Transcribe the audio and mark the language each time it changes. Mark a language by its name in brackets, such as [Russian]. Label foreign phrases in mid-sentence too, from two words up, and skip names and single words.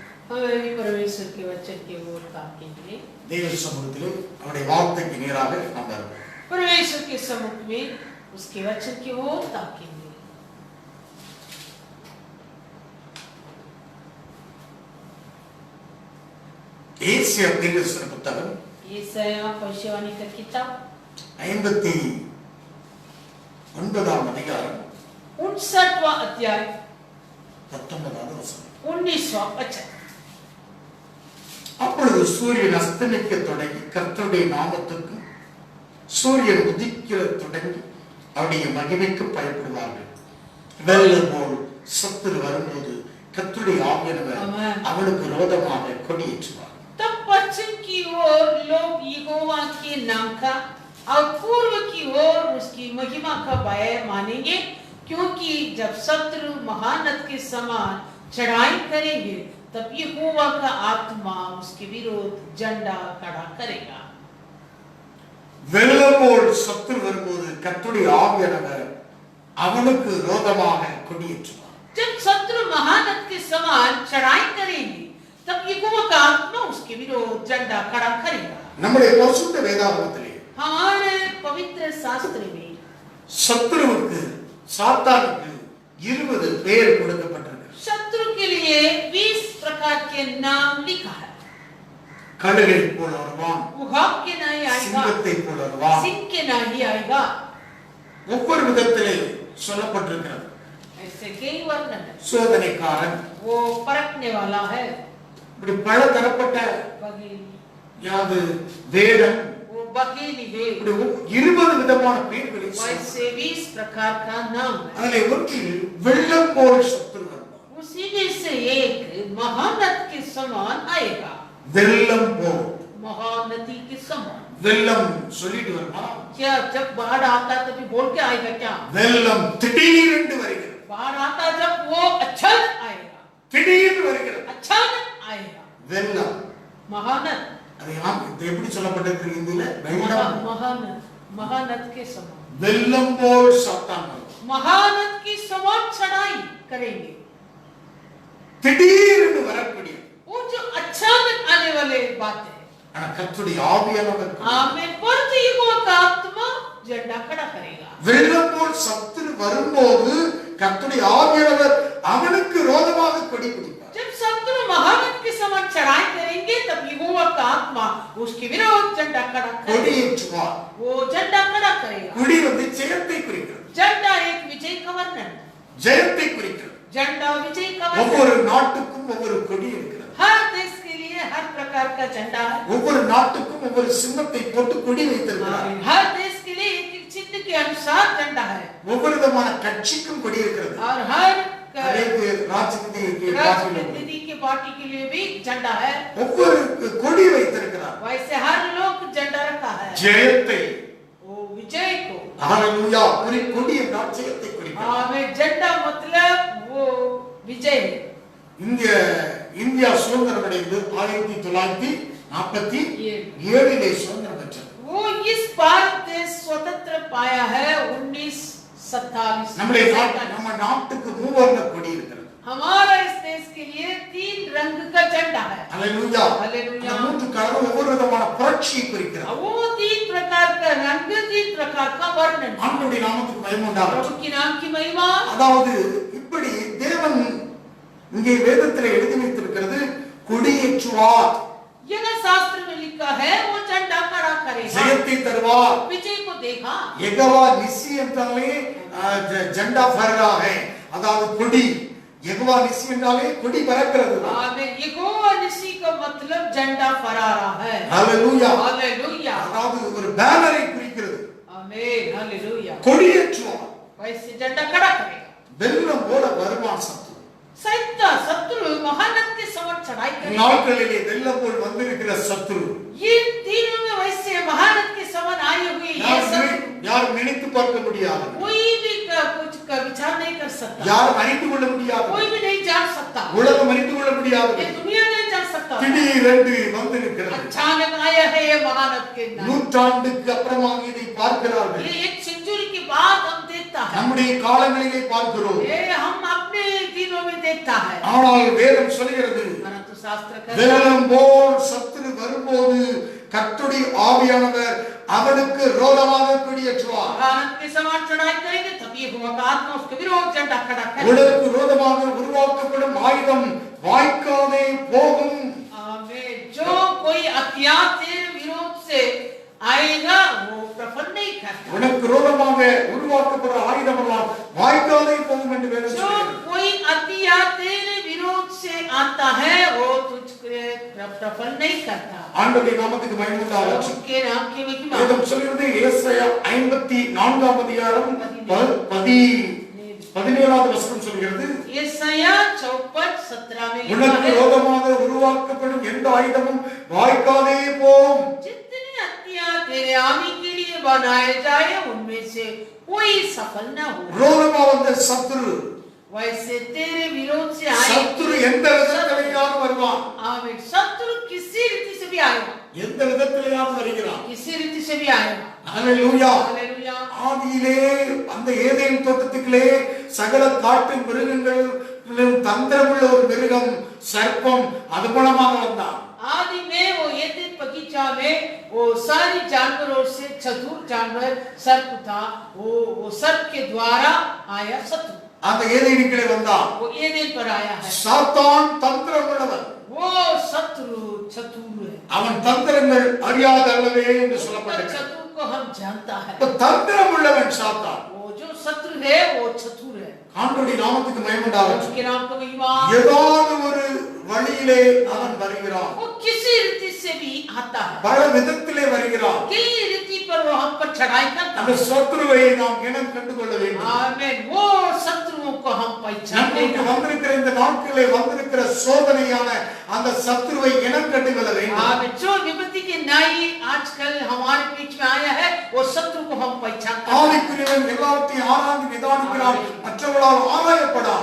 [Hindi] हमें परमेश्वर के वचन की ओर ताकेंगे। [Tamil] தேவ சமூகத்திலே அவருடைய வார்த்தைக்கு நேராக நாம் வருவோம். [Hindi] परमेश्वर के सम्मुख में उसके वचन की ओर ताकेंगे। [Tamil] ஏசாயா தீர்க்கதரிசன புத்தகம் [Hindi] ஏசாயா भविष्यवाणी का किताब [Tamil] 59ஆம் அதிகாரம் [Hindi] 59वां अध्याय [Tamil] 19வது வசனம். [Hindi] 19वां वचन। [Tamil] அப்பொழுது சூரியன் அஸ்தமிக்க தொடங்கி கர்த்தருடைய நாமத்துக்கு சூரியன் உதிக்க தொடங்கி அவருடைய மகிமைக்கு பயப்படுவார்கள். வெள்ளம் போல் சத்துரு வரும்போது கர்த்தருடைய ஆவியானவர் அவனுக்கு விரோதமாக கொடியேற்றுவார். [Hindi] तब पश्चिम की ओर लोग यहोवा के नाम का और पूर्व की ओर उसकी महिमा का भय मानेंगे, क्योंकि जब शत्रु महानद के समान चढ़ाई करेंगे तब यहोवा का आत्मा उसके विरोध झंडा खड़ा करेगा। [Tamil] வெள்ளம் போல் சத்துரு வரும்போது கர்த்தருடைய ஆவியானவர் அவனுக்கு விரோதமாக கொடியேற்றுவார். [Hindi] जब शत्रु महानद के समान चढ़ाई करेंगे तब यहोवा का आत्मा उसके विरोध झंडा खड़ा करेगा। [Tamil] நம்முடைய பரிசுத்த வேதாகமத்திலே [Hindi] हमारे पवित्र शास्त्र में [Tamil] சத்துருவுக்கு சாத்தானுக்கு 20 பேர் கொடுக்கப்பட்டிருக்கு. [Hindi] शत्रु के लिए 20 प्रकार के नाम लिखा है। [Tamil] கழுகை போல வருவான், [Hindi] उहाब के नहीं आएगा, [Tamil] சிங்கத்தை போல வருவான். [Hindi] सिंह के नहीं आएगा। [Tamil] ஒவ்வொரு விதத்திலே சொல்லப்பட்டிருக்கிறது. [Hindi] ऐसे कई वर्णन है। [Tamil] சோதனைக்காரன், [Hindi] वो परखने वाला है, [Tamil] இப்படி பல தரப்பட்ட [Hindi] बघेली, [Tamil] யாது வேடம், [Hindi] वो बघेली है। [Tamil] இப்படி 20 விதமான பேர்களை [Hindi] वैसे 20 प्रकार का नाम है। [Tamil] அதிலே ஒன்றில் வெள்ளம் போல் சத்துரு வருவான். [Hindi] उसी में से एक महानद के समान आएगा। [Tamil] வெள்ளம் போல், [Hindi] महानदी के समान। [Tamil] வெள்ளம் சொல்லிட்டு வருமா? [Hindi] क्या जब बाढ़ आता तभी बोल के आएगा क्या? [Tamil] வெள்ளம் திடீரென்று வருகிறது. [Hindi] बाढ़ आता जब वो अचानक आएगा, [Tamil] திடீர்னு வருகிறது [Hindi] अचानक आएगा। [Tamil] வெள்ளம். [Hindi] महानद, [Tamil] அது எப்படி சொல்லப்பட்டிருக்கு இந்தியில? வெள்ளம், [Hindi] महानद, महानद के समान। [Tamil] வெள்ளம் போல் சாத்தான் வருவான். [Hindi] महानद की समान चढ़ाई करेंगे। [Tamil] திடீர்னு வரக்கூடிய [Hindi] वो जो अचानक आने वाले बातें, [Tamil] ஆனா கர்த்தருடைய ஆவியானவர் [Hindi] आमेन, पर यहोवा का आत्मा झंडा खड़ा करेगा। [Tamil] வெள்ளம் போல் சத்துரு வரும்போது கர்த்தருடைய ஆவியானவர் அவனுக்கு விரோதமாக கொடி பிடிப்பார். [Hindi] जब शत्रु महानद के समान चढ़ाई करेंगे तब यहोवा का आत्मा उसके विरोध झंडा खड़ा करेगा। [Tamil] கொடியேற்றுவார். [Hindi] वो झंडा खड़ा करेगा। [Tamil] கொடி ஜெயத்தை குறிக்கிறது. [Hindi] झंडा एक विजय का वर्णन, [Tamil] ஜெயத்தை குறிக்கிறது. [Hindi] झंडा विजय का वर्णन। [Tamil] ஒவ்வொரு நாட்டுக்கும் ஒவ்வொரு கொடி இருக்கிறது. [Hindi] हर देश के लिए हर प्रकार का झंडा है। [Tamil] ஒவ்வொரு நாட்டுக்கும் ஒவ்வொரு சின்னத்தை போட்டு கொடி வைத்திருக்கிறார். [Hindi] हर देश के लिए एक एक चिन्ह के अनुसार झंडा है। [Tamil] ஒவ்வொரு விதமான கட்சிக்கும் கொடி இருக்கிறது. [Hindi] और हर [Tamil] ராஜ்யத்திற்கு [Hindi] राजनीति के पार्टी के लिए भी झंडा है। [Tamil] ஒவ்வொரு கொடி வைத்திருக்கிறார். [Hindi] वैसे हर लोग झंडा रखा है। [Tamil] ஜெயத்தை, [Hindi] वो विजय को, [Tamil] ஹalleluya, ஒரு கொடி என்றால் ஜெயத்தை குறிக்கிறது. [Hindi] हमें झंडा मतलब वो विजय है। [Tamil] இந்தியா சுதந்திரம் அடைந்து 1947 சுதந்திரம் பெற்றது. [Hindi] वो इस भारत देश स्वतंत्र पाया है 1947। [Tamil] நம்ம நாட்டுக்கு மூவர்ண கொடி இருக்கிறது. [Hindi] हमारा इस देश के लिए 3 रंग का झंडा है। [Tamil] ஹalleluya, [Hindi] हालेलुया। [Tamil] மூன்று கலர் ஒவ்வொரு விதமான புரட்சியை குறிக்கிறது. [Hindi] वो 3 प्रकार का रंग, 3 प्रकार का वर्णन। [Tamil] ஆண்டவருடைய நாமத்துக்கு மகிமை உண்டாகட்டும். [Hindi] प्रभु की नाम की महिमा। [Tamil] அதாவது இப்படி தேவன் இங்கே வேதத்திலே எழுதி வைத்திருக்கிறது, கொடியேற்றுவார், [Hindi] यह शास्त्र में लिखा है, वो झंडा खड़ा करेगा, [Tamil] ஜெயத்தை தருவார். [Hindi] विजय को देगा। [Tamil] யெகோவா நிசி என்றாலே [Hindi] झंडा फहराक, [Tamil] அதாவது கொடி. யெகோவா நிசி என்றாலே கொடி பறக்கிறது. [Hindi] आमीन। यहोवा निसी का मतलब झंडा फहरा है। [Tamil] ஹalleluya, [Hindi] हालेलुया। [Tamil] அதாவது ஒரு பேனரை குறிக்கிறது. [Hindi] आमीन, हालेलुया। [Tamil] கொடியேற்றுவார். [Hindi] वैसे झंडा खड़ा करेगा। [Tamil] வெள்ளம் போல வருவான் சத்துரு. [Hindi] सैतान शत्रु महानद के समान चढ़ाई करेगा। [Tamil] நாட்களிலே வெள்ளம் போல் வந்திருக்கிற சத்துரு [Hindi] ये दिनों में वैसे महानद के समान आए हुए ये शत्रु [Tamil] யாரும் நினைத்து பார்க்க முடியாது, [Hindi] कोई भी कुछ का विचार नहीं कर सकता, [Tamil] யாரும் அறிந்து கொள்ள முடியாது, [Hindi] कोई भी नहीं जान सकता, [Tamil] உலகம் அறிந்து கொள்ள முடியாது. [Hindi] ये दुनिया नहीं जान सकता। [Tamil] திடீரென்று வந்திருக்கிறது. [Hindi] अचानक आया है ये महानद के नाम। [Tamil] நூற்றாண்டுக்கு அப்புறமாக இதை பார்க்கிறார்கள். [Hindi] ये एक सेंचुरी के बाद हम देखता है, [Tamil] நம்முடைய காலங்களிலே பார்க்கிறோம். [Hindi] ये हम अपने दिनों में देखता है। [Tamil] ஆனால் வேதம் சொல்கிறது, [Hindi] परंतु शास्त्र [Tamil] வெள்ளம் போல் சத்துரு வரும்போது கர்த்தருடைய ஆவியானவர் அவனுக்கு விரோதமாக குடியேற்றுவார். [Hindi] भारत के समान चढ़ाई करेंगे तब यहोवा का आत्मा उसके विरोध झंडा खड़ा करेगा. [Tamil] உனக்கு விரோதமாக உருவாக்கப்படும் ஆயுதம் வாய்க்காதே போகும். [Hindi] आमीन. जो कोई हथियार तेरे विरोध से आएगा वो प्रफल नहीं करता. [Tamil] உனக்கு விரோதமாக உருவாக்கப்படுற ஆயுதம் எல்லாம் வாய்க்காதே போகும் என்று வேதம் [Hindi] जो [Tamil] சொல்கிறது. [Hindi] कोई हथियार तेरे विरोध से आता है वो तुझको प्रफल नहीं करता. [Tamil] ஆண்டவருடைய நாமத்துக்கு மகிமை உண்டாகட்டும். [Hindi] उसके नाम की महिमा. [Tamil] வேதம் சொல்கிறது ஏசாயா 54 அதிகாரம் 17வது வசனம் சொல்கிறது, [Hindi] यशाया 54:17 में [Tamil] உனக்கு [Hindi] लिखा है, [Tamil] விரோதமாக உருவாக்கப்படும் எந்த ஆயுதமும் வாய்க்காதே போகும். [Hindi] जितने हथियार तेरे आने के लिए बनाए जाए उनमें से कोई सफल न हो. [Tamil] விரோதமாக வந்த சத்துரு [Hindi] वैसे तेरे विरोध से आए [Tamil] சத்துரு எந்த விதத்திலேயாவது வருவான். [Hindi] आमीन. शत्रु किसी रीति से भी आएगा, [Tamil] எந்த விதத்திலேயாவது வருகிறான். [Hindi] किसी रीति से भी आएगा. [Tamil] ஹல்லேலூயா. [Hindi] हालेलुया. [Tamil] ஆதியிலே அந்த ஏதேன் தோட்டத்துக்குள்ளே சகல காட்டு மிருகங்களும் தந்திரமுள்ள ஒரு மிருகம் சர்ப்பம் அது மூலமாக வந்தான். [Hindi] आदि में वो एदेन बगीचा में वो सारी जानवरों से चतुर जानवर सर्प था. वो सर्प के द्वारा आया शत्रु. [Tamil] அந்த ஏதேனுக்குள்ளே வந்தான். [Hindi] वो एदेन पर आया है. [Tamil] சாத்தான் தந்திரமுள்ளவன். [Hindi] वो शत्रु चतुर है. [Tamil] அவன் தந்திரங்கள் அறியாத அல்லவே என்று சொல்லப்பட்டது. [Hindi] चतुर को हम जानता है. [Tamil] தந்திரமுள்ளவன் சாத்தான். [Hindi] वो जो शत्रु है वो चतुर है. [Tamil] ஆண்டவருடைய நாமத்துக்கு மகிமை உண்டாகட்டும். [Hindi] उसके नाम को महिमा. [Tamil] ஏதாவது ஒரு வழியிலே அவன் வருகிறான். [Hindi] वो किसी रीति से भी आता है. [Tamil] பல விதத்திலே வருகிறான். [Hindi] कई रीति पर वो हम पर चढ़ाई करता [Tamil] அந்த [Hindi] है. [Tamil] சத்துருவை நாம் இனம் கண்டு கொள்ள வேண்டும். [Hindi] आमीन. वो शत्रुओं को हम पहचान [Tamil] நமக்கு வந்திருக்கிற இந்த நாட்களிலே வந்திருக்கிற சோதனையான அந்த சத்துருவை இனம் கண்டு கொள்ள வேண்டும். [Hindi] आमीन. जो विपत्ति के नाई आजकल हमारे बीच में आया है वो शत्रु को हम पहचानते हैं. [Tamil] ஆவிக்குரியவன் எல்லாவற்றையும் ஆராய்ந்து நிதானிக்கிறான், மற்றவர்களால் ஆராயப்படான்.